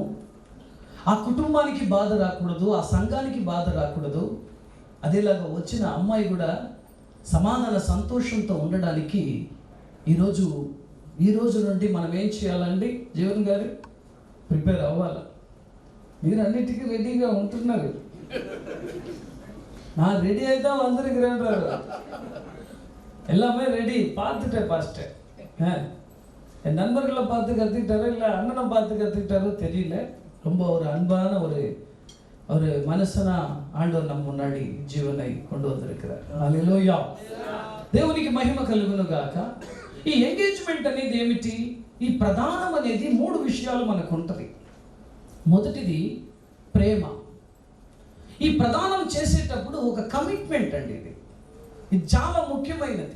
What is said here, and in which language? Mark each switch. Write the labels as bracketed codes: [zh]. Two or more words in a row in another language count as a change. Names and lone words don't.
[te] ఆ కుటుంబానికి బాధ రాకూడదు, ఆ సంఘానికి బాధ రాకూడదు. అదేలాగా వచ్చిన అమ్మాయి కూడా సమాధాన సంతోషంతో ఉండడానికి ఈ రోజు నుండి మనం ఏం చేయాలండి? జీవన్ గారు ప్రిపేర్ అవ్వాలి. మీరు అన్నిటికీ రెడీగా ఉంటున్నారు. [ta] நான் ரெடி ஆகிட்டா வந்திருக்கிறேன்றாரு. எல்லாமே ரெடி, பார்த்துட்டேன் பாஸ்டர். என் நண்பர்களை பார்த்து கற்றுக்கிட்டாரோ இல்லை அண்ணனை பார்த்து கற்றுக்கிட்டாரோ தெரியல. ரொம்ப ஒரு அன்பான ஒரு மனுஷனா ஆண்டவர் நம்ம முன்னாடி జీవனை கொண்டு வந்திருக்கிறார். [te] హల్లెలూయా. దేవునికి మహిమ కలుగును గాక. ఈ ఎంగేజ్మెంట్ అనేది ఏమిటి? ఈ ప్రధానం అనేది 3 విషయాలు మనకు ఉంటుంది. మొదటిది ప్రేమ. ఈ ప్రదానం చేసేటప్పుడు ఒక కమిట్మెంట్ అండి. ఇది చాలా ముఖ్యమైనది.